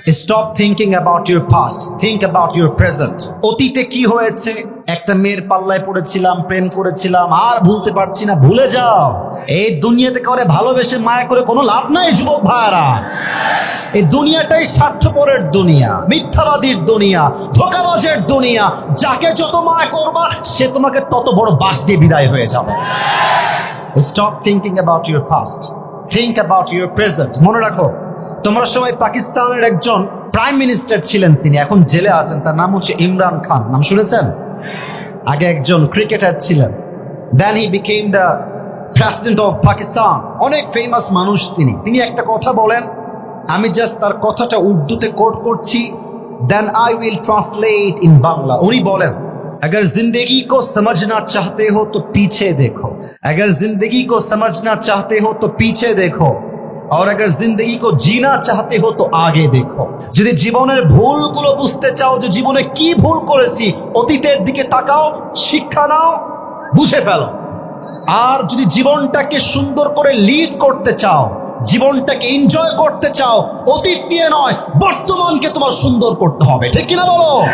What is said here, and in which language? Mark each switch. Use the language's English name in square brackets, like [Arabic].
[English] Stop thinking about your past, think about your present. [Bangla] অতীতে কি হয়েছে, একটা মেয়ের পাল্লায় পড়েছিলাম, প্রেম করেছিলাম, আর ভুলতে পারছি না, ভুলে যাও। এই দুনিয়াতে করে ভালোবেসে মায়া করে কোনো লাভ নাই যুবক ভাইরা। এই দুনিয়াটাই স্বার্থপরের দুনিয়া, মিথ্যাবাদীর দুনিয়া, ধোঁকাবাজের দুনিয়া। যাকে যত মায়া করবা সে তোমাকে তত বড় বাঁশ দিয়ে বিদায় হয়ে যাবে। [English] Stop thinking about your past. Think about your present. [Bangla] মনে রাখো, তোমরা সবাই পাকিস্তানের একজন প্রাইম মিনিস্টার ছিলেন, তিনি এখন জেলে আছেন, তার নাম হচ্ছে ইমরান খান। নাম শুনেছেন? আগে একজন ক্রিকেটার ছিলেন, [English] Then he became the president of Pakistan. [Bangla] অনেক ফেমাস মানুষ তিনি একটা কথা বলেন, আমি জাস্ট তার কথাটা উর্দুতে কোট করছি, [English] Then I will translate in Bangla. [Bangla] উনি বলেন, [Hindi] अगर जिंदगी को समझना चाहते हो तो पीछे देखो, अगर जिंदगी को समझना चाहते हो तो पीछे देखो, और अगर जिंदगी को जीना चाहते हो तो आगे देखो। [Bangla] যদি জীবনের ভুলগুলো বুঝতে চাও যে জীবনে কি ভুল করেছি, অতীতের দিকে তাকাও, শিক্ষা নাও, বুঝে ফেলো। আর যদি জীবনটাকে সুন্দর করে লিড করতে চাও, জীবনটাকে এনজয় করতে চাও, অতীত নিয়ে নয়, বর্তমানকে তোমার সুন্দর করতে হবে। ঠিক কিনা বলো?